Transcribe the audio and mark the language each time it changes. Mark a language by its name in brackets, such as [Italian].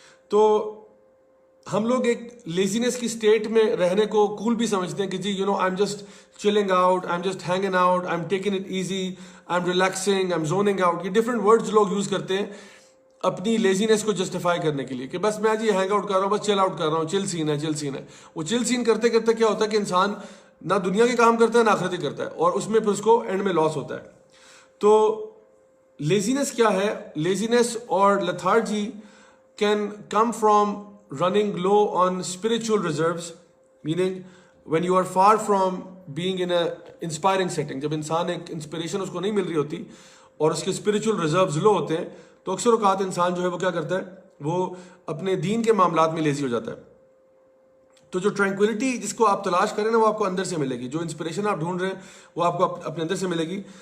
[Urdu] تو ہم لوگ ایک لیزینس کی سٹیٹ میں رہنے کو کول بھی سمجھتے ہیں کہ جی [English] I am just chilling out, I am just hanging out, I am taking it easy, I am relaxing, I am zoning out. [Urdu] یہ ڈفرینٹ ورڈز لوگ یوز کرتے ہیں اپنی لیزینس کو جسٹیفائی کرنے کے لیے کہ بس میں آج یہ ہینگ آؤٹ کر رہا ہوں، بس چل آؤٹ کر رہا ہوں، چل سین ہے، چل سین ہے. وہ چل سین کرتے کرتے کیا ہوتا ہے کہ انسان نہ دنیا کے کام کرتا ہے نہ آخرت کرتا ہے، اور اس میں پھر اس کو اینڈ میں لاس ہوتا ہے. تو لیزینس کیا ہے؟ [English] Laziness اور lethargy can come from running low on spiritual reserves, meaning when you are far from being in a inspiring setting. [Urdu] جب انسان ایک انسپریشن اس کو نہیں مل رہی ہوتی اور اس کے spiritual reserves low ہوتے ہیں تو اکثر اوقات انسان جو ہے وہ کیا کرتا ہے، وہ اپنے دین کے معاملات میں لیزی ہو جاتا ہے. تو جو ٹرینکولیٹی جس کو آپ تلاش کریں نا وہ آپ کو اندر سے ملے گی، جو انسپریشن آپ ڈھونڈ رہے ہیں وہ آپ کو اپنے اندر سے ملے گی.